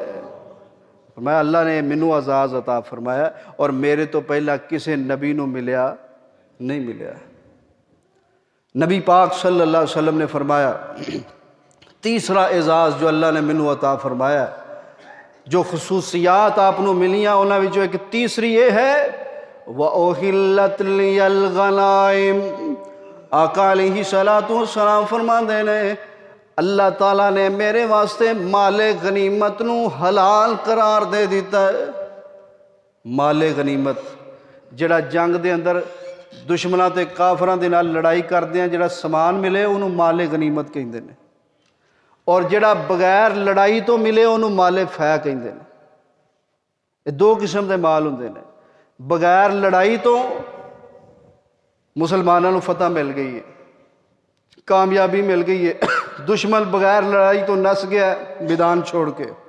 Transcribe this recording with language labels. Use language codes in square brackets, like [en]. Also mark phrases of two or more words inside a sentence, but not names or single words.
[pa] میں اللہ نے مینوں اعزاز عطا فرمایا اور میرے تو پہلا کسے نبی نو ملیا نہیں ملیا۔ نبی پاک [ar] صلی اللہ علیہ وسلم [pa] نے فرمایا تیسرا اعزاز جو اللہ نے مینوں عطا فرمایا، جو خصوصیات آپ نو ملیاں انہاں وچوں ایک تیسری یہ ہے [ar] وَأُحِلَّتْ لِيَ الْغَنَائِمُ۔ [pa] آقا [ar] علیہ الصلوۃ والسلام [pa] فرماندے نے اللہ تعالیٰ نے میرے واسطے مال غنیمت نو حلال قرار دے دیتا ہے۔ مال غنیمت جڑا جنگ دے اندر دشمناں تے کافراں دے نال لڑائی کردے ہیں جڑا سامان ملے انہوں مال غنیمت کہندے نے، اور جڑا بغیر لڑائی تو ملے انہوں مال فے کہندے نے۔ یہ دو قسم دے مال ہوندے نے۔ بغیر لڑائی تو مسلمانوں نو فتح مل گئی ہے، کامیابی مل گئی ہے، دشمن بغیر لڑائی تو نس گیا ہے میدان چھوڑ کے۔